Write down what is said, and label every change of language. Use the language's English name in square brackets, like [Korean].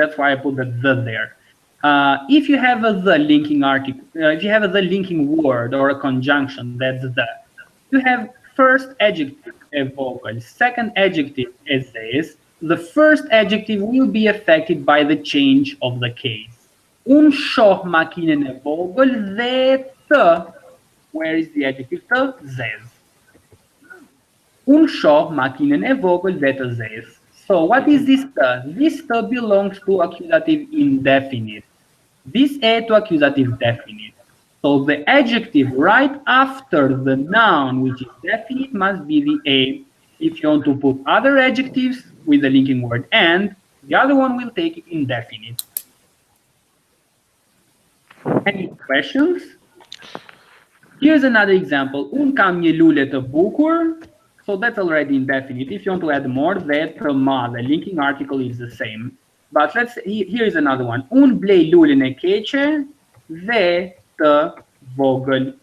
[English] That's why I put the there. If you have a the linking article, if you have a the linking word or a conjunction, that's the. You have first adjective a vogel, second adjective as this. The first adjective will be affected by the change of the case. [Albanian] Unë shoh makinën e vogël dhe të. [English] Where is the adjective të? [Albanian] Zez. Unë shoh makinën e vogël dhe të zezë. [English] So what is this të? This të belongs to accusative indefinite. This e to accusative definite. So the adjective right after the noun, which is definite, must be the a. If you want to put other adjectives with the linking word and, the other one will take it indefinite. Any questions? Here's another example. [Albanian] Unë kam një lule të bukur. [English] So that's already indefinite. If you want to add more, that the linking article is the same. But here is another one. [Albanian] Unë blej lulen e keqe dhe të vogël.